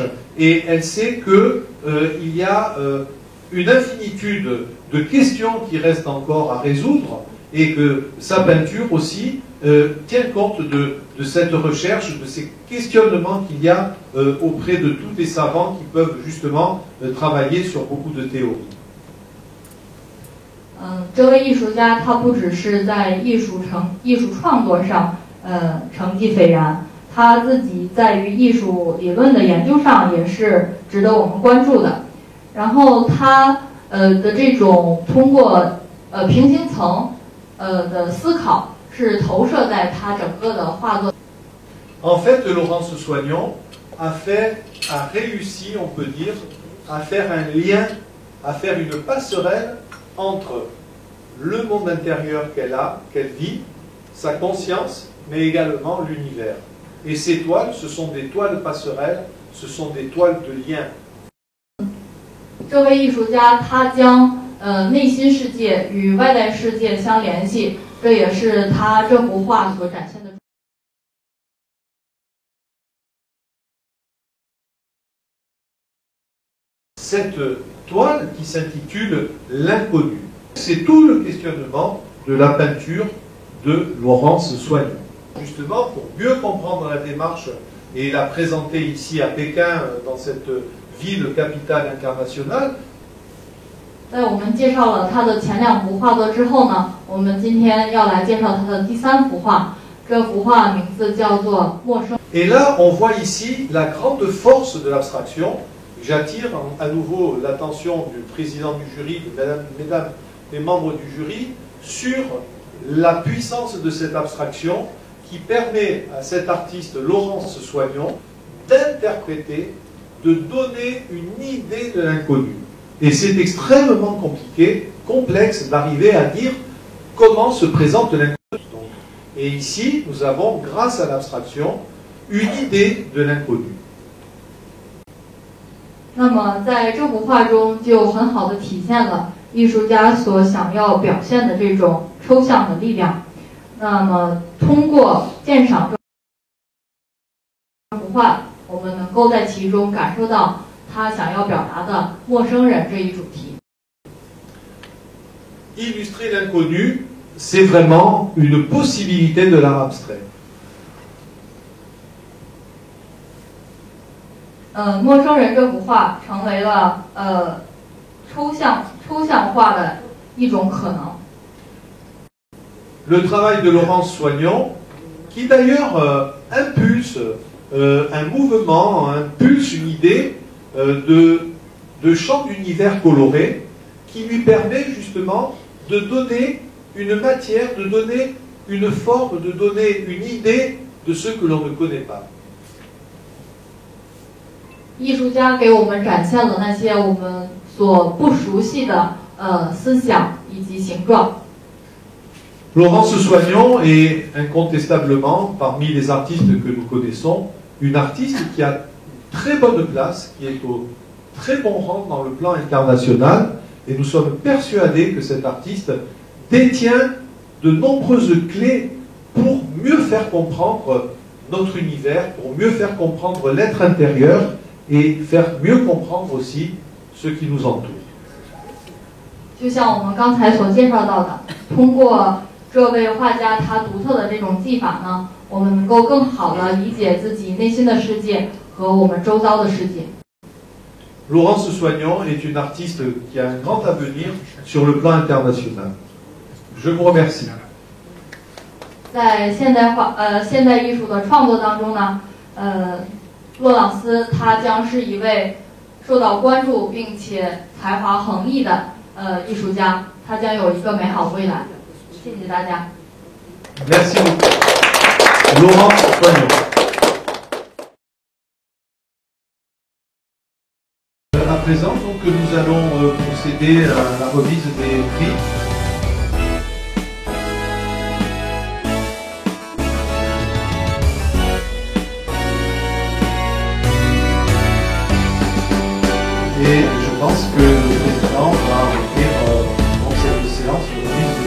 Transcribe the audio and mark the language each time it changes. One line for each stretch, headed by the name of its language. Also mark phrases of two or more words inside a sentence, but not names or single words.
French: Et elle sait qu'il y a une infinitude de questions qui restent encore à résoudre et que sa peinture aussi tient compte de cette recherche, de ces questionnements qu'il y a auprès de tous les savants qui peuvent justement travailler sur beaucoup de théories.
Chinese: 这位艺术家他不只是在艺术创作上成绩斐然，他自己在于艺术理论的研究上也是值得我们关注的。然后他的这种通过平行层的思考是投射在他整个的画作。
French: En fait, Laurence Soignon a réussi, on peut dire, à faire un lien, à faire une passerelle entre le monde intérieur qu'elle vit, sa conscience, mais également l'univers. Et ces toiles, ce sont des toiles passerelles, ce sont des toiles de lien.
Chinese: 这位艺术家他将内心世界与外在世界相联系，这也是他这幅画所展现的。
French: Cette toile qui s'intitule L'inconnu, c'est tout le questionnement de la peinture de Laurence Soignon. Justement, pour mieux comprendre la démarche et la présenter ici à Pékin, dans cette ville capitale internationale.
Chinese: 在我们介绍了他的前2幅画作之后呢，我们今天要来介绍他的第3幅画。这幅画名字叫做《陌生》。
French: Et là, on voit ici la grande force de l'abstraction. J'attire à nouveau l'attention du président du jury, de mesdames les membres du jury, sur la puissance de cette abstraction qui permet à cet artiste Laurence Soignon d'interpréter, de donner une idée de l'inconnu. Et c'est extrêmement compliqué, complexe d'arriver à dire comment se présente l'inconnu. Et ici, nous avons, grâce à l'abstraction, une idée de l'inconnu.
Chinese: 那么在这幅画中就很好的体现了艺术家所想要表现的这种抽象的力量。那么通过鉴赏这幅画，我们能够在其中感受到他想要表达的陌生人这一主题。
French: Illustrer l'inconnu, c'est vraiment une possibilité de l'art abstrait.
Chinese: 陌生人这幅画成为了抽象化的一种可能。
French: Le travail de Laurence Soignon, qui d'ailleurs impulse un mouvement, impulse une idée de champ d'univers coloré, qui lui permet justement de donner une matière, de donner une forme, de donner une idée de ce que l'on ne connaît pas.
Chinese: 艺术家给我们展现了那些我们所不熟悉的思想以及形状。
French: Laurence Soignon est incontestablement, parmi les artistes que nous connaissons, une artiste qui a très bonne place, qui est au très bon rang dans le plan international, et nous sommes persuadés que cet artiste détient de nombreuses clés pour mieux faire comprendre notre univers, pour mieux faire comprendre l'être intérieur, et faire mieux comprendre aussi ce qui nous entoure.
Chinese: 就像我们刚才所介绍到的，通过这位画家他独特的这种技法呢， 我们能够更好的理解自己内心的世界和我们周遭的世界。
French: Laurence Soignon est une artiste qui a un grand avenir sur le plan international. Je vous remercie.
Chinese: 在现代艺术的创作当中呢，洛朗斯他将是一位受到关注并且才华横溢的艺术家，他将有一个美好未来。谢谢大家。
French: Merci beaucoup. Laurence Soignon. À présent, donc, nous allons procéder à la remise des prix. Et je pense que le président va offrir dans cette séance de remise.